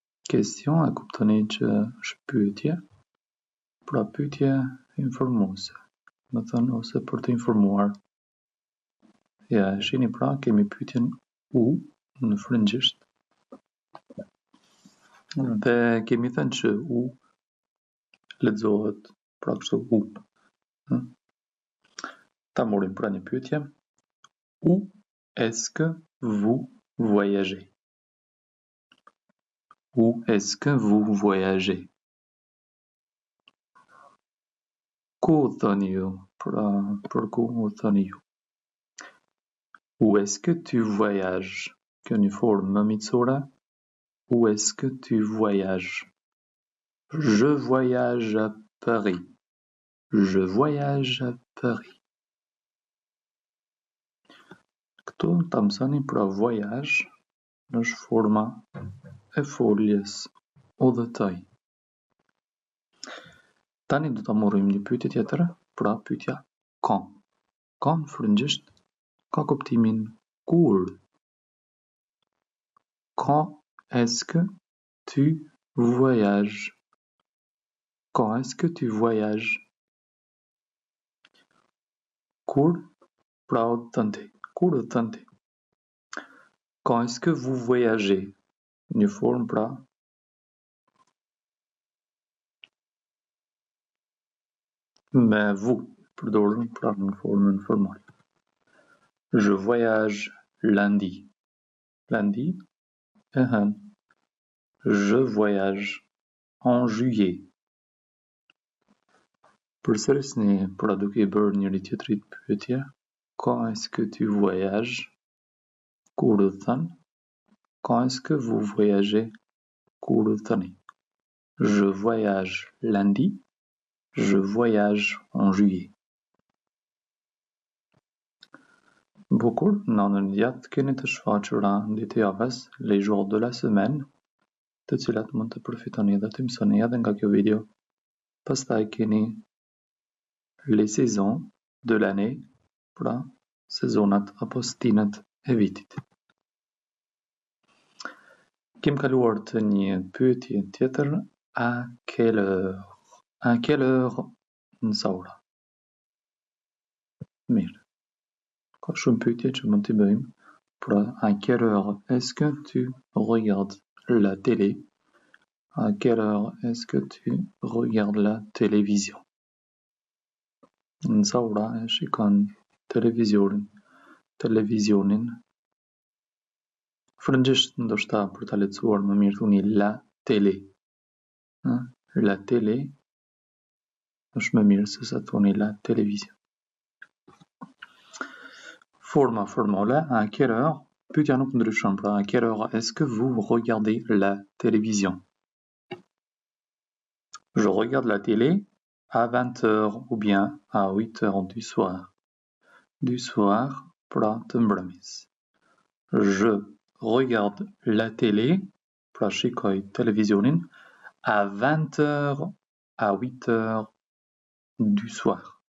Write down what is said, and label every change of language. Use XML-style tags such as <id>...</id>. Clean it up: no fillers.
<sq>Question e kuptoni që është pyetje, pra pyetje informuese, më thënë ose për të informuar. Ja, e shihni pra, kemi pyetjen u në frëngjisht. Dhe kemi thënë që u lexohet pra kështu u. Ta morim pra një pyetje.</sq> <fr>Où est-ce que vous voyagez? Où est-ce que vous voyagez?</fr> <sq>Ku thoni ju? Pra për ku u thoni ju?</sq> <fr>Où est-ce que tu voyages?</fr> <sq>Kjo një formë më miqësore.</sq> <fr>Où est-ce que tu voyages? Je voyage à Paris. Je voyage à Paris.</fr> <sq>Këtu ta mësoni pra voyage është forma e foljes udhëtoj. Tani do ta morrim një pyetje tjetër, pra pyetja quand. Quand në frëngjisht ka kuptimin kur.</sq> <fr>Quand est-ce que tu voyages? Quand est-ce que tu voyages?</fr> <sq>Kur, pra udhëtonte. Kur udhëtonte.</sq> <fr>Quand est-ce que vous voyagez?</fr> <sq>Një formë pra me vous, përdorur pra në formën formale.</sq> <fr>Je voyage lundi. Lundi</fr> <sq>e hënë.</sq> <fr>Je voyage en juillet.</fr> <sq>Përsërisni pra duke I bërë njëri tjetrit pyetje.</sq> <fr>Quand est-ce que tu voyages?</fr> <sq>Kur udhëton?</sq> <fr>Quand est-ce que vous voyagez?</fr> <sq>Kur udhëtoni?</sq> <fr>Je voyage lundi. Je voyage en juillet.</fr> <sq>Bukur, në anën gjatë keni të shfaqura ditë javës,</sq> <fr>les jours de la semaine,</fr> <sq>të cilat mund të përfitoni dhe të mësoni edhe nga kjo video. Pastaj keni</sq> <fr>les saisons de l'année,</fr> <sq>pra sezonat apo stinat e vitit. Kem kaluar të një pyetje tjetër,</sq> <fr>à quelle heure? À quelle heure</fr> <sq>në sa ora? Mirë. Ka shumë pyetje që mund t'i bëjmë.</sq> <fr>Pra, à quelle heure est-ce que tu regardes la télé? À quelle heure est-ce que tu regardes la télévision?</fr> <sq>Në sa ora e shikon televizionin. Frëngjisht ndoshta për ta lehtësuar më mirë thoni</sq> <fr>la télé. La télé</fr> <sq>është më mirë se sa thoni</sq> <fr>la télévision. Forma formale, à quelle heure?</fr> <sq>Pyetja nuk ndryshon, pra</sq> <fr>à quelle heure est-ce que vous regardez la télévision? Je regarde la télé à 20h ou bien à 8h du soir. Du soir,</fr> <sq>pra të mbrëmjes.</sq> <fr>Je regarde la télé,</fr> <sq>pra shikoj televizionin,</sq> <fr>à 20h à 8h du soir.</fr>